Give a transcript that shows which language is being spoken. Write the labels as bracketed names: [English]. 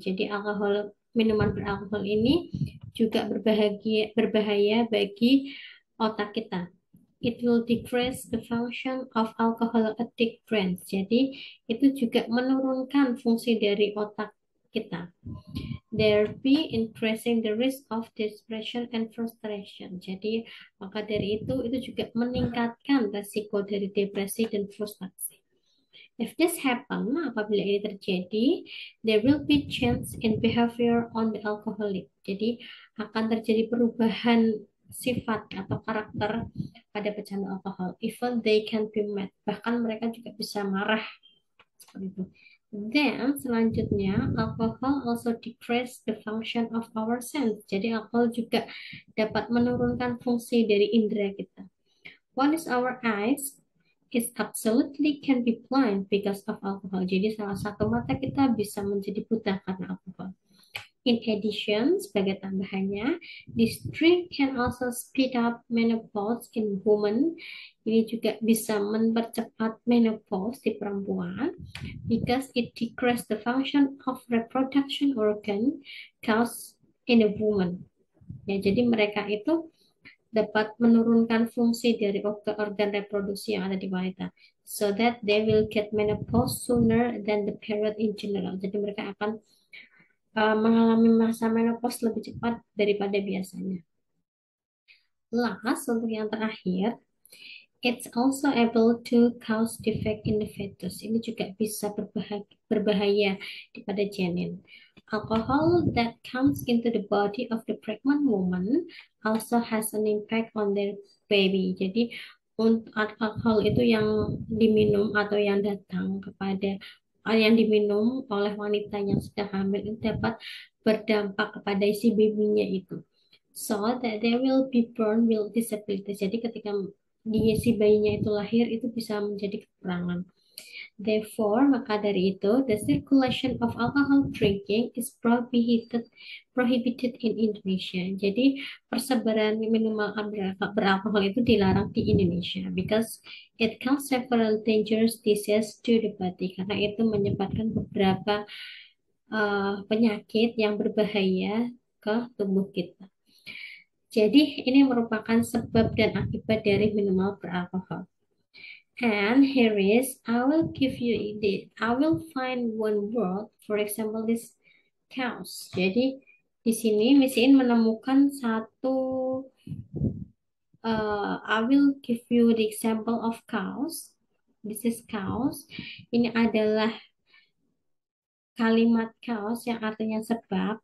[Indonesian] Jadi minuman beralkohol ini juga berbahaya bagi otak kita. [English] It will decrease the function of alcohol addict brains. [Indonesian] Jadi itu juga menurunkan fungsi dari otak kita. [English] Thereby increasing the risk of depression and frustration. [Indonesian] Jadi maka dari itu juga meningkatkan resiko dari depresi dan frustasi. [English] If this happen, [Indonesian] apabila ini terjadi, [English] there will be change in behavior on the alcoholic. [Indonesian] Jadi akan terjadi perubahan sifat atau karakter pada pecandu alkohol. [English] Even they can be mad. [Indonesian] Bahkan mereka juga bisa marah seperti itu. [English] Then [Indonesian] selanjutnya, [English] alcohol also decrease the function of our sense. [Indonesian] Jadi alkohol juga dapat menurunkan fungsi dari indera kita. [English] One is our eyes is absolutely can be blind because of alcohol. [Indonesian] Jadi salah satu mata kita bisa menjadi buta karena alkohol. [English] In addition, [Indonesian] sebagai tambahannya, [English] this drink can also speed up menopause in women. [Indonesian] Ini juga bisa mempercepat menopause di perempuan [English] because it decreases the function of reproduction organ caused in a woman. [Indonesian] Ya, jadi mereka itu dapat menurunkan fungsi dari organ reproduksi yang ada di wanita, [English] so that they will get menopause sooner than the period in general. [Indonesian] Jadi mereka akan mengalami masa menopause lebih cepat daripada biasanya. [English] Last, [Indonesian] untuk yang terakhir, [English] it's also able to cause defect in the fetus. [Indonesian] Ini juga bisa berbahaya pada janin. [English] Alcohol that comes into the body of the pregnant woman also has an impact on their baby. [Indonesian] Jadi untuk alkohol itu yang diminum atau yang datang kepada yang diminum oleh wanita yang sedang hamil itu dapat berdampak kepada si babynya itu. [English] So that they will be born with disabilities. [Indonesian] Jadi ketika si bayinya itu lahir itu bisa menjadi kekurangan. [English] Therefore, [Indonesian] maka dari itu, [English] the circulation of alcohol drinking is prohibited in Indonesia. [Indonesian] Jadi, persebaran minuman beralkohol itu dilarang di Indonesia [English] because it causes several dangerous diseases to the body. [Indonesian] Karena itu menyebabkan beberapa penyakit yang berbahaya ke tubuh kita. Jadi, ini merupakan sebab dan akibat dari minuman beralkohol. [English] And here is, I will give you this. I will find one word, for example, this cows. [Indonesian] Jadi di sini Miss menemukan satu. [English] I will give you the example of cows. This is cows. [Indonesian] Ini adalah kalimat cause yang artinya sebab.